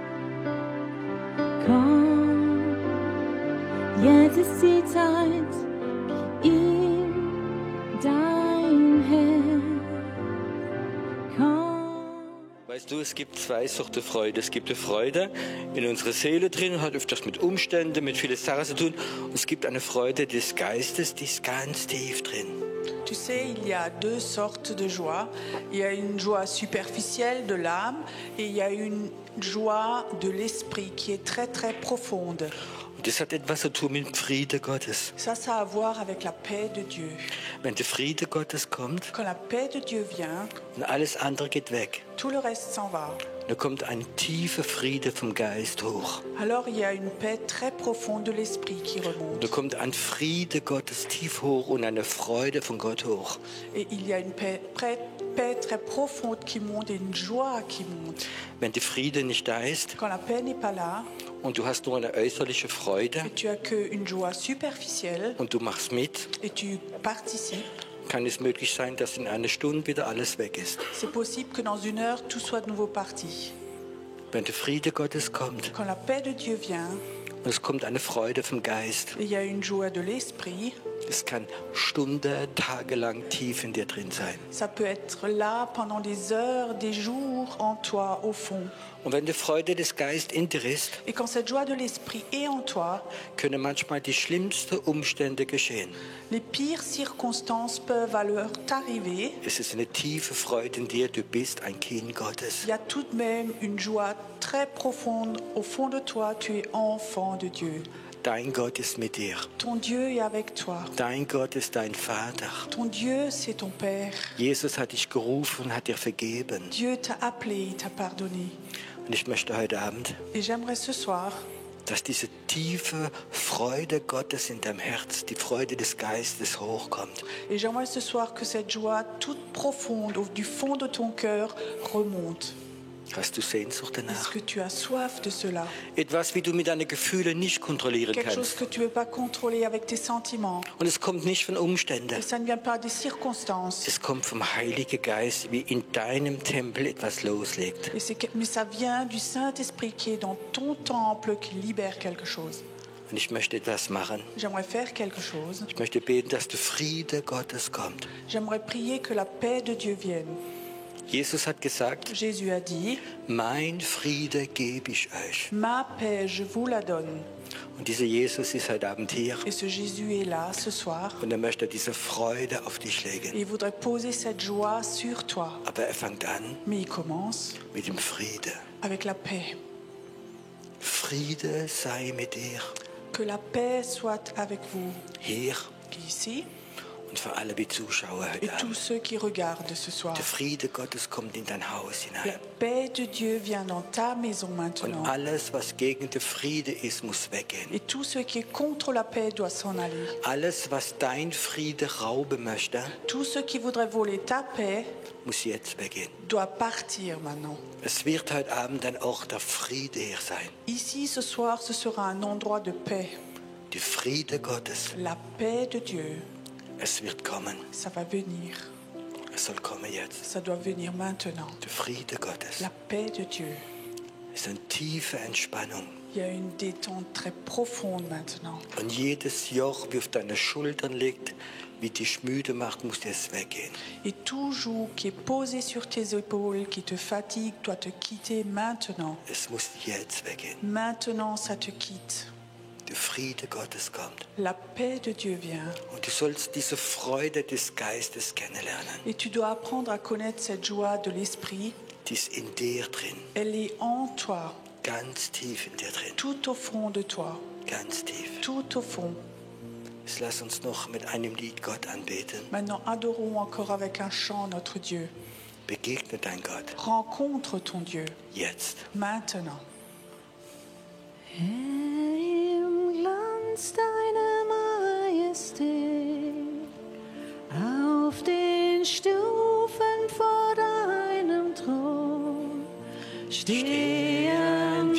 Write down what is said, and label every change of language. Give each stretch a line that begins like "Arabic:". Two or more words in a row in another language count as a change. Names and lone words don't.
German: Komm, jetzt ist die Zeit, gib ihm dein Herz. Komm. Weißt du, es gibt zwei Sorten Freude. Es gibt eine Freude in unserer Seele drin, hat öfters mit Umständen, mit vielen Sachen zu tun. Und es gibt eine Freude des Geistes, die ist ganz tief drin.
French: Tu sais, il y a deux sortes de joie. Il y a une joie superficielle de l'âme et il y a une joie de l'esprit qui est très très profonde.
German: Und das hat etwas zu tun mit dem Frieden Gottes.
French: Ça a à voir avec la paix de Dieu.
German: Wenn der Friede Gottes kommt
French: Quand la paix de Dieu vient,
German: und alles andere geht weg,
French: tout le reste s'en va.
German: dann kommt ein tiefer Friede vom Geist hoch.
French: Alors il y a une paix très profonde de l'esprit qui remonte.
German: Da kommt ein Friede Gottes tief hoch und eine Freude von Gott hoch.
French: Et il y a une paix très profonde qui monte et une joie qui monte.
German: Wenn der Friede nicht da ist
French: Quand la paix n'est pas là
German: und du hast nur eine äußerliche Freude
French: et tu as qu'une joie superficielle
German: und du machst mit,
French: et tu participes,
German: kann es möglich sein, dass in einer Stunde wieder alles weg ist.
French: c'est possible que dans une heure, tout soit de nouveau parti.
German: Wenn der Friede Gottes kommt
French: Quand la paix de Dieu vient,
German: und es kommt eine Freude vom Geist,
French: et il y a une joie de l'esprit,
German: es kann Stunden, tagelang tief in dir drin sein.
French: ça peut être là pendant des heures, des jours en toi, au fond.
German: Und wenn die Freude des Geistes in dir ist,
French: Et quand cette joie de l'esprit est en toi,
German: können manchmal die schlimmsten Umstände geschehen.
French: les pires circonstances peuvent alors t'arriver.
German: Es ist eine tiefe Freude in dir, du bist ein Kind Gottes.
French: Il y a tout de même une joie très profonde au fond de toi, tu es enfant de Dieu.
German: Dein Gott ist mit dir.
French: Ton Dieu est avec toi.
German: Dein Gott ist dein Vater.
French: Ton Dieu, c'est ton Père.
German: Jesus hat dich gerufen und hat dir vergeben.
French: Dieu t'a appelé, il t'a pardonné.
German: Und ich möchte heute Abend,
French: Et j'aimerais ce soir
German: dass diese tiefe Freude Gottes in deinem Herz, die Freude des Geistes hochkommt.
French: Et j'aimerais ce soir que cette joie toute profonde du fond de ton cœur remonte.
German: Hast du Sehnsucht
French: Est-ce
German: danach?
French: que tu as soif de cela?
German: Etwas, wie du mit deinen Gefühlen nicht kontrollieren
French: Quelque chose
German: kannst.
French: que tu ne peux pas contrôler avec tes sentiments.
German: Und es kommt nicht von Umständen.
French: Et ça ne vient pas des circonstances.
German: Es kommt vom Heiligen Geist, wie in deinem Tempel etwas loslegt.
French: Mais ça vient du Saint-Esprit qui est dans ton temple, qui libère quelque chose.
German: Und ich möchte etwas machen.
French: J'aimerais faire quelque chose.
German: Ich möchte beten, dass der Friede Gottes kommt.
French: J'aimerais prier que la paix de Dieu vienne.
German: Jesus hat gesagt,
French: Jésus a dit,
German: mein Friede gebe ich euch.
French: ma paix, je vous la donne.
German: Und dieser Jesus ist heute Abend hier.
French: Et ce Jésus est là ce soir.
German: Und er möchte diese Freude auf dich legen.
French: Et il voudrait poser cette joie sur toi.
German: Aber er fängt an
French: Mais il commence
German: mit dem Friede.
French: avec la paix.
German: Friede sei mit dir.
French: Que la paix soit avec vous,
German: Hier
French: qui est ici,
German: und für alle die Zuschauer
French: et
German: heute
French: tous
German: Abend.
French: ceux qui regardent ce soir.
German: Der Friede Gottes kommt in dein Haus
French: La
German: hinein.
French: paix de Dieu vient dans ta maison
German: Und
French: maintenant.
German: alles, was gegen den Friede ist, muss weggehen.
French: Et tout ce qui est contre la paix doit s'en aller.
German: Alles, was dein Friede rauben möchte,
French: Tout ce qui voudrait voler ta paix
German: muss jetzt weggehen.
French: doit partir maintenant.
German: Es wird heute Abend ein Ort der Friede hier sein.
French: Ici, ce soir, ce sera un endroit de paix.
German: Die Friede Gottes,
French: La paix de Dieu,
German: es wird kommen.
French: ça va venir.
German: Es soll kommen jetzt.
French: Ça doit venir maintenant.
German: Der Friede Gottes
French: La paix de Dieu.
German: ist eine tiefe Entspannung.
French: Il y a une détente très profonde maintenant.
German: Und jedes Joch, wie auf deine Schultern liegt, wie dich müde macht, muss jetzt weggehen.
French: Et tout joug qui est posé sur tes épaules, qui te fatigue, doit te quitter maintenant.
German: Es muss jetzt weggehen.
French: Maintenant, ça te quitte.
German: Der Friede Gottes kommt.
French: La paix de Dieu vient.
German: Und du sollst diese Freude des Geistes kennenlernen.
French: Et tu dois apprendre à connaître cette joie de l'esprit.
German: Die ist in dir drin.
French: Elle est en toi,
German: Ganz tief in dir drin.
French: tout au fond de toi,
German: Ganz tief.
French: tout au fond.
German: Jetzt lass uns noch mit einem Lied Gott anbeten.
French: Maintenant, adorons encore avec un chant notre Dieu.
German: Begegne dein Gott.
French: Rencontre ton Dieu,
German: Jetzt.
French: maintenant.
German: Im Glanz deiner Majestät, auf den Stufen vor deinem Thron, stehen